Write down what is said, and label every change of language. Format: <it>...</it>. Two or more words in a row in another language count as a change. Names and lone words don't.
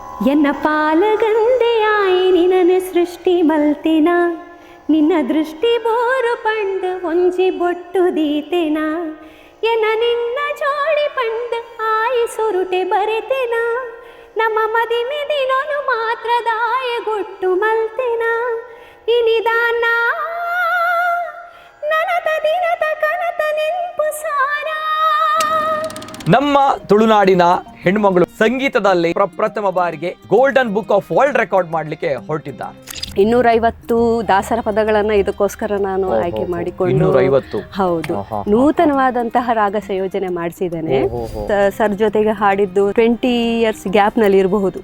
<tcy>ಎನ್ನ ಪಾಲಗಂದೆಯಾಯಿ ನಿನನ ಸೃಷ್ಟಿ ಮಲ್ತೆನ ನಿನ್ನ ದೃಷ್ಟಿ ಬೋರು ಪಂಡು ಒಂಜಿ ಬೊಟ್ಟು ದೀತೆನ ಎನ್ನ ನಿನ್ನ ಜೋಡಿ ಪಂಡು ಆಯಿ ಸುರುಟೆ ಬರೆತೆನ ನಮ್ಮ ಮದಿಮೆ ದಿನನು ಮಾತ್ರ ದಾಯಗೊಟ್ಟು ಮಲ್ತೆನ ಇನಿದಾನ ನನತ ದಿನದ ಕನತ ನೆನ್ಪು ಸಾರ.</tcy> <kn>ನಮ್ಮ ತುಳುನಾಡಿನ ಹೆಣ್ಮಗಳು ಸಂಗೀತದಲ್ಲಿ ಪ್ರಪ್ರಥಮ ಬಾರಿಗೆ ಗೋಲ್ಡನ್ ಬುಕ್ ಆಫ್ ವರ್ಲ್ಡ್ ರೆಕಾರ್ಡ್ ಮಾಡಲಿಕ್ಕೆ ಹೊರಟಿದ್ದಾರೆ. 250 ದಾಸರ ಪದಗಳನ್ನ ಇದಕ್ಕೋಸ್ಕರ ನಾನು ಆಯ್ಕೆ ಮಾಡಿಕೊಂಡು 250 ಹೌದು ನೂತನವಾದಂತಹ ರಾಗ ಸಂಯೋಜನೆ ಮಾಡಿಸಿದ್ದೇನೆ. ಸರ್ ಜೊತೆಗೆ ಹಾಡಿದ್ದು 20</kn> <en>years gap</en> <kn>ನಲ್ಲಿ ಇರಬಹುದು.</kn>